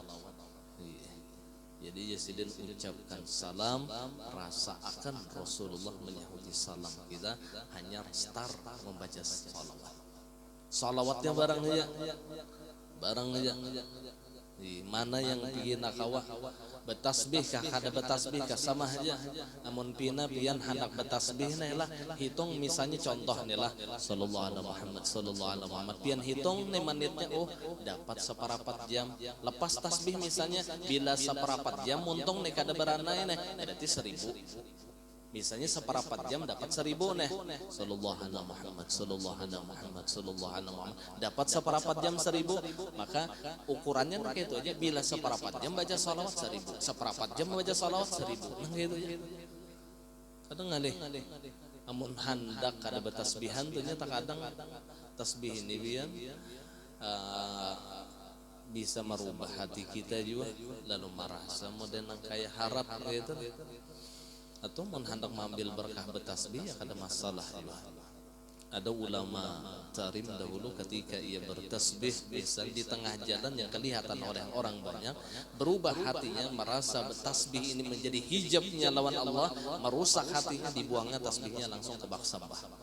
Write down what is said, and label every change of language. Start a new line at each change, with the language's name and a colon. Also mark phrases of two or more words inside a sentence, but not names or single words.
Banjar: Jadi Yasidin ucapkan salam, rasa akan Rasulullah menyahuti salam kita, hanya start membaca salawat. Salawatnya barang aja. Di mana yang bikin nakawah betasbih kah kada betasbih kah sama aja. Namun pina pian hendak betasbih lah hitung misalnya contoh nih lah
Arabic: صلى الله عليه محمد, صلى الله عليه محمد,
Banjar: pian hitung nih menitnya, oh dapat 1/4 jam. Lepas tasbih misalnya bila 1/4 jam untung nih kada beranai nih berarti 1000. Misalnya 1/4 jam dapat 1000 nih.
Arabic: صلى الله عليه محمد، صلى الله عليه محمد، صلى الله عليه محمد.
Banjar: Dapat 1/4 jam 1000, maka ukurannya kayak itu aja. Bila 1/4 jam baca salawat 1000, 1/4 jam baca salawat 1000. Nah gitu aja. Kadang ngalih. Amun hendak kada betasbihan tuh nya tak kadang tasbih ini bian bisa merubah hati kita juga, lalu merasa modern kayak harap gitu, atau mau hendak mengambil berkah bertasbih ya kada masalah juga. Ada ulama tarim dahulu ketika ia bertasbih misal di tengah jalan yang kelihatan oleh orang banyak, berubah hatinya merasa bertasbih ini menjadi hijabnya lawan Allah, merusak hatinya, dibuangnya tasbihnya langsung ke bak sampah.